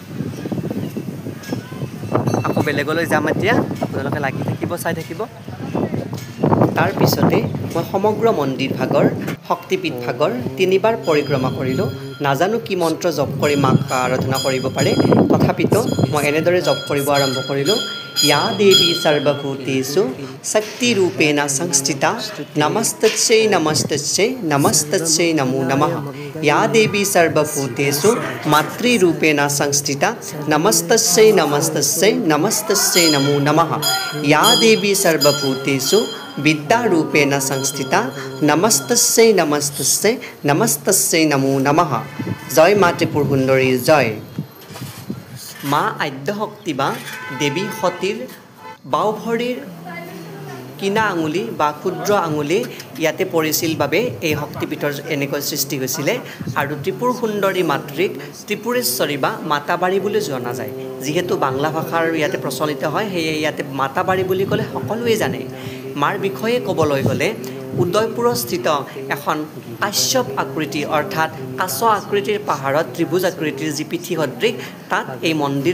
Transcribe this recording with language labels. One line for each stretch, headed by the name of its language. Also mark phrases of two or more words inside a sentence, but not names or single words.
Assamese: আকৌ বেলেগলৈ যাম এতিয়া আপোনালোকে লাগি থাকিব চাই থাকিব তাৰপিছতে মই সমগ্ৰ মন্দিৰ ভাগৰ শক্তিপীঠ ভাগৰ 3বাৰ পৰিক্ৰমা কৰিলোঁ নাজানো কি মন্ত্ৰ জপ কৰি মাক আৰাধনা কৰিব পাৰে তথাপিতো মই এনেদৰে জপ কৰিব আৰম্ভ কৰিলোঁ
Sanskrit: या देवी सर्वभूतेषु शक्तिरूपेण संस्थिता नमस्तस्यै नमस्तस्यै नमस्तस्यै नमो नमः या देवी सर्वभूतेषु मातृरूपेण संस्थिता नमस्तस्यै नमस्तस्यै नमस्तस्यै नमो नमः या देवी सर्वभूतेषु विद्यारूपेण संस्थिता नमस्तस्यै नमस्तस्यै नमस्तस्यै नमो नमः जय मा त्रिपुर सुंदरी जय
Assamese: মা আদ্যশক্তি বা দেৱী সতীৰ বাওভৰিৰ কিনা আঙুলি বা ক্ষুদ্ৰ আঙুলি ইয়াতে পৰিছিল বাবে এই শক্তিপীঠৰ এনেকৈ সৃষ্টি হৈছিলে আৰু ত্ৰিপুৰ সুন্দৰী মাতৃক ত্ৰিপুৰেশ্বৰী বা মাতাবাৰী বুলি জনা যায় যিহেতু বাংলা ভাষাৰ ইয়াতে প্ৰচলিত হয় সেয়ে ইয়াতে মাতাবাৰী বুলি ক'লে সকলোৱে জানে মাৰ বিষয়ে ক'বলৈ গ'লে উদয়পুৰস্থিত এখন কাশ্যপ আকৃতি অৰ্থাৎ কাছ আকৃতিৰ পাহাৰত ত্ৰিভুজ আকৃতিৰ যি পিঠি সদৃশ তাত এই মন্দিৰ